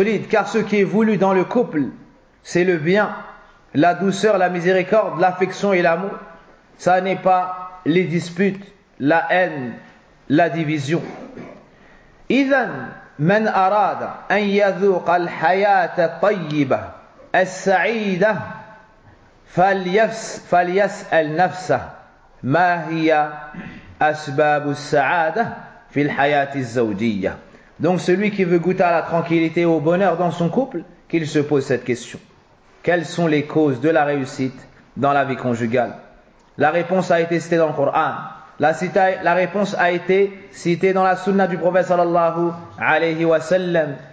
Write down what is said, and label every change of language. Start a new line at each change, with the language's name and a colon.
French: Car ce qui est voulu dans le couple, c'est le bien, la douceur, la miséricorde, l'affection et l'amour. Ça n'est pas les disputes, la haine, la division.
Arabic: إذن من أراد أن يذوق الحياة الطيبة السعيدة فليسأل نفسه ما هي أسباب السعادة في الحياة الزوجية.
French: Donc celui qui veut goûter à la tranquillité et au bonheur dans son couple, qu'il se pose cette question. Quelles sont les causes de la réussite dans la vie conjugale? La réponse a été citée dans le Coran. La réponse a été citée dans la sunna du prophète sallallahu alayhi wa sallam.